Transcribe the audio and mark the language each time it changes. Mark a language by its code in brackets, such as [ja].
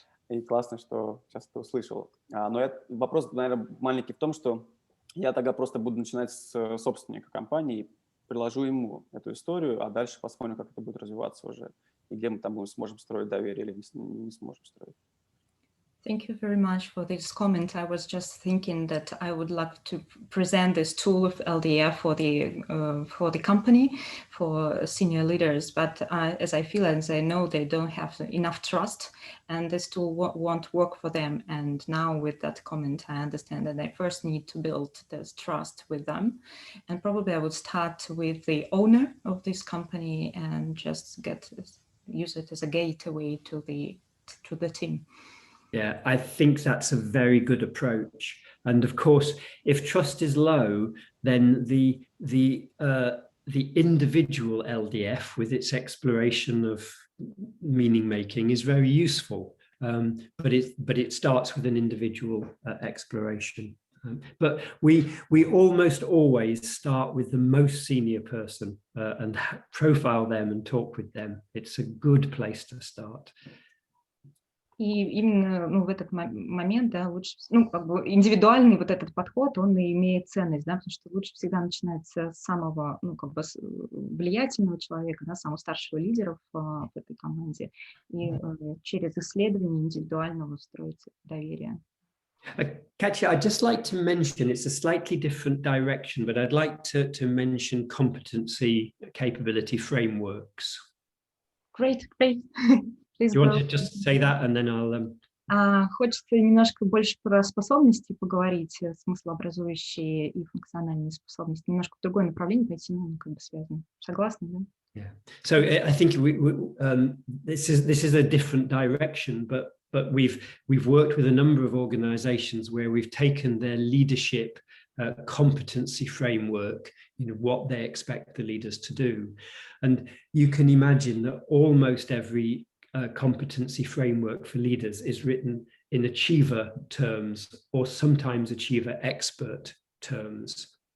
[ru] И классно, что сейчас это услышал. Но вопрос, наверное, маленький в том, что я тогда просто буду начинать с собственника компании, приложу ему эту историю, а дальше посмотрим, как это будет развиваться уже, и где мы там сможем строить доверие или не сможем строить. [en] Thank you very much for this comment. I was just thinking that I would like to present this tool of LDF for the company, for senior leaders. But as I feel, as I know, they don't have enough trust, and this tool won't work for them. And now with that comment, I understand that I first need to build this trust with them. And probably I would start with the owner of this company and just use it as a gateway to the team. Yeah, I think that's a very good approach. And of course, if trust is low, then the individual LDF with its exploration of meaning making is very useful. But it starts with an individual exploration. But we almost always start with the most senior person and profile them and talk with them. It's a good place to start. [ru] И именно в этот момент, да, лучше, как бы индивидуальный вот этот подход, он и имеет ценность, да, потому что лучше всегда начинается с самого, как бы влиятельного человека, да, самого старшего лидера в этой команде, и через исследование индивидуального строить доверие. [en] Katya, I'd just like to mention, it's a slightly different direction, but I'd like to mention competency capability frameworks. Great. Do you want to just say that, and then I'll... [ru] Хочется немножко больше про способности поговорить, смыслообразующие и функциональные способности. Немножко в другое направление пойти, но как бы связано. Согласны, да? [en] Yeah. So I think this is a different direction, but we've worked with a number of organizations where we've taken their leadership competency framework, what they expect the leaders to do. And you can imagine that almost every competency framework for leaders is written in achiever terms or sometimes achiever expert terms.